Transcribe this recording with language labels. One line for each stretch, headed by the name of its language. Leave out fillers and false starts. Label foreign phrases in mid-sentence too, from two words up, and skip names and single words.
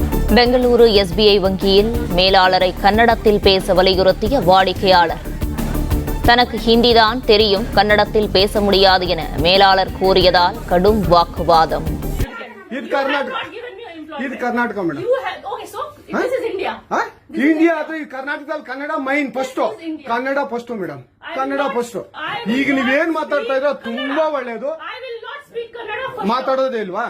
Tamil: பெங்களூரு SBI வங்கியில் மேலாளரை கன்னடத்தில் பேச வலியுறுத்திய வாடிக்கையாளர். தனக்கு ஹிந்திதான் தெரியும், கன்னடத்தில் பேச முடியாது என மேலாளர் கூறியதால் கடும் வாக்குவாதம்.
Kannada: ಇದು ಕರ್ನಾಟಕ ಮೇಡಮ್. ಇಂಡಿಯಾ ಆದ್ರೆ ಈ ಕರ್ನಾಟಕದಲ್ಲಿ ಕನ್ನಡ
English: main first,
Kannada: ಕನ್ನಡ ಫಸ್ಟ್ ಮೇಡಮ್, ಕನ್ನಡ ಫಸ್ಟ್. ಈಗ ನೀವೇನ್ ಮಾತಾಡ್ತಾ ಇರೋ ತುಂಬಾ ಒಳ್ಳೇದು. ಮಾತಾಡೋದೇ ಇಲ್ವಾ?